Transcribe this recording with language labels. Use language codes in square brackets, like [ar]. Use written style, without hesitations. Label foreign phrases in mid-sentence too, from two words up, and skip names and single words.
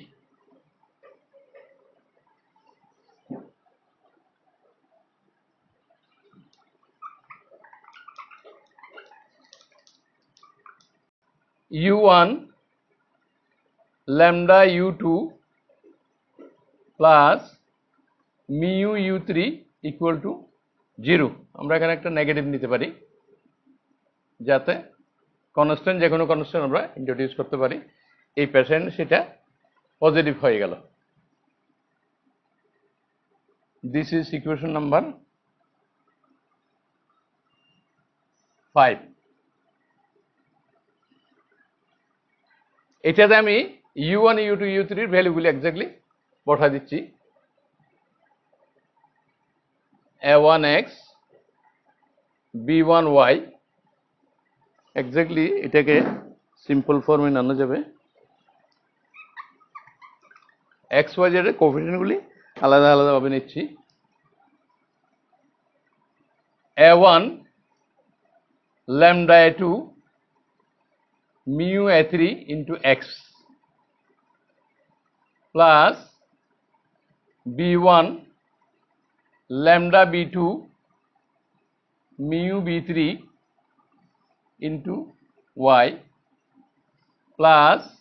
[en] u1 lambda u2 plus mu u3 equal to 0. [bn] আমরা এখানে একটা নেগেটিভ নিতে পারি যাতে কনস্ট্যান্ট, যে কোনো কনস্ট্যান্ট আমরা ইন্ট্রোডিউস করতে পারি। এই পেশেন্ট সেটা পজিটিভ হয়ে গেল। [en] this is equation number 5. [bn] এটাতে আমি u1 u2 u3 এর [en] values exactly [bn] বসা দিচ্ছি। a1x b1y এক্স্যাক্টলি এটাকে [en] simple form [bn] আনা যাবে। [en] x y z [bn] এর কোএফিসিয়েন্টগুলি আলাদা আলাদাভাবে নিচ্ছি। [en] a1 lambda a2 mu a3 into x plus b1 lambda b2 mu b3 into y plus